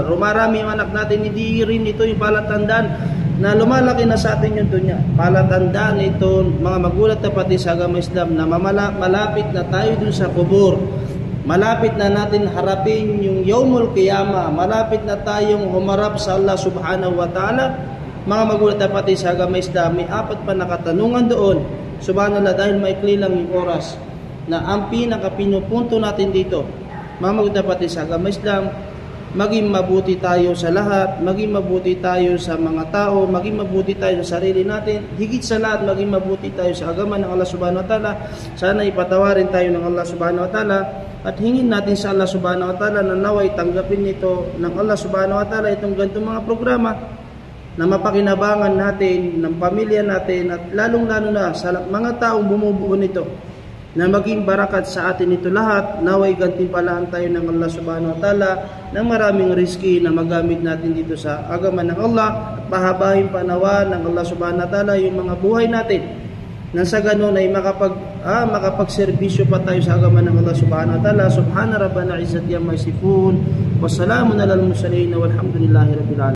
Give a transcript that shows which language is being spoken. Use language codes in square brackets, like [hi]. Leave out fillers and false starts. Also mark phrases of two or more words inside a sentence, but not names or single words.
[tl] Rumarami yung anak natin, hindi rin ito yung palatandaan na lumalaki na sa atin yung dunya. Palatandaan ito, mga magulat na pati sa agama Islam, na malapit na tayo dun sa kubur. Malapit na natin harapin yung [ar] يوم القيامة. [tl] Malapit na tayong humarap sa Allah [ar] سبحانه وتعالى. [tl] Mga magulat na pati sa agama Islam, may 4 pa na katanungan doon. Subhanallah, dahil maikli lang yung oras, na ang pinakapinupunto natin dito, mga magulat na pati sa agama Islam, maging mabuti tayo sa lahat, maging mabuti tayo sa mga tao, maging mabuti tayo sa sarili natin, higit sa lahat maging mabuti tayo sa agama ng Allah [ar] سبحانه وتعالى. [tl] Sana ipatawarin tayo ng Allah [ar] سبحانه وتعالى [tl] at hingin natin sa Allah [ar] سبحانه وتعالى [tl] na naway tanggapin nito ng Allah [ar] سبحانه وتعالى [tl] itong ganitong mga programa na mapakinabangan natin, ng pamilya natin at lalong-lalo na sa mga taong bumubuo nito, na maging barakat sa atin ito lahat. Naway gantimpalaan tayo ng Allah [ar] سبحانه وتعالى [tl] ng maraming rizki na magamit natin dito sa agama ng Allah, at pahabahin panawa ng Allah [ar] سبحانه وتعالى [tl] yung mga buhay natin, nang sa ganun ay makapagserbisyo pa tayo sa agama ng Allah subhanahu wa ta'ala. [ar] سبحان ربنا العزة عما يصفون، وسلام على المرسلين، والحمد لله رب العالمين.